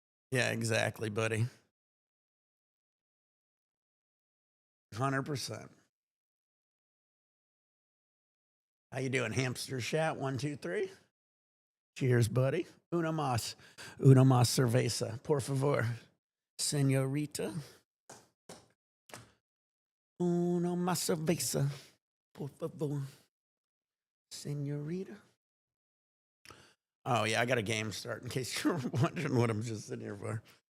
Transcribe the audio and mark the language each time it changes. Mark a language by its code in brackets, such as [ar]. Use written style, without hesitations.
[en] Yeah, exactly, buddy. 100%. How you doing, hamster chat? 1, 2, 3. Cheers, buddy. [es] Una más cerveza, por favor, señorita. Una más cerveza, por favor, señorita. [en] Oh yeah, I got a game start in case you're wondering what I'm just sitting here for.